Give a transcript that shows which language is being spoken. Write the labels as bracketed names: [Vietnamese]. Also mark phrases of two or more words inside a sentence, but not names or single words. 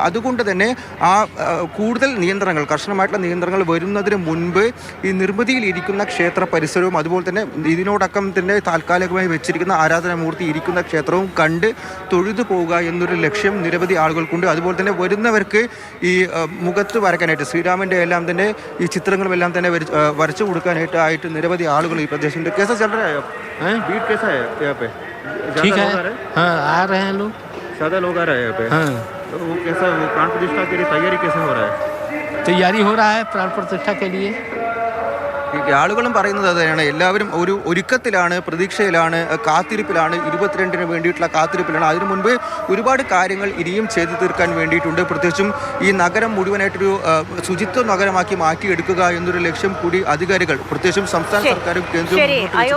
[Malayalam] അതുകൊണ്ട് തന്നെ കൂടുതൽ നിയന്ത്രണങ്ങൾ, കർശനമായിട്ടുള്ള നിയന്ത്രണങ്ങൾ വരുന്നതിന് മുൻപ് ഈ നിർമ്മിതിയിൽ ഇരിക്കുന്ന ക്ഷേത്ര പരിസരവും അതുപോലെ തന്നെ ഇതിനോടക്കം തന്നെ താൽക്കാലികമായി വെച്ചിരിക്കുന്ന ആരാധനാമൂർത്തി ഇരിക്കുന്ന ക്ഷേത്രവും കണ്ട് തൊഴുതു പോവുക എന്നൊരു ലക്ഷ്യം നിരവധി ആളുകൾക്കുണ്ട്. അതുപോലെ തന്നെ വരുന്നവർക്ക് ഈ മുഖത്ത് വരയ്ക്കാനായിട്ട് ശ്രീരാമൻ്റെ എല്ലാം തന്നെ ഈ ചിത്രങ്ങളും എല്ലാം തന്നെ വരച്ചു കൊടുക്കാനായിട്ട് നിരവധി ആളുകൾ ഈ പ്രദേശത്തുണ്ട്. [Hindi] कैसा चल रहा है? भीड़ कैसा है यहाँ पे? ठीक है, हाँ आ रहे हैं लोग, ज़्यादा लोग आ रहे हैं यहाँ पे? हाँ तो वो कैसा, प्राण प्रतिष्ठा के लिए तैयारी कैसे हो रहा है? तैयारी हो रहा है प्राण प्रतिष्ठा के लिए। [Malayalam] ആളുകളും പറയുന്നത് അത് തന്നെയാണ്. എല്ലാവരും ഒരു ഒരുക്കത്തിലാണ്, പ്രതീക്ഷയിലാണ്, കാത്തിരിപ്പിലാണ്, 22-ന് വേണ്ടിയിട്ടുള്ള കാത്തിരിപ്പിലാണ്. അതിനു മുൻപ് ഒരുപാട് കാര്യങ്ങൾ ഇനിയും ചെയ്തു തീർക്കാൻ വേണ്ടിയിട്ടുണ്ട്. പ്രത്യേകിച്ചും ഈ നഗരം മുഴുവനായിട്ടൊരു ശുചിത്വ നഗരമാക്കി മാറ്റിയെടുക്കുക എന്നൊരു ലക്ഷ്യം കൂടി അധികാരികൾ, പ്രത്യേകിച്ചും സംസ്ഥാന സർക്കാരും കേന്ദ്രവും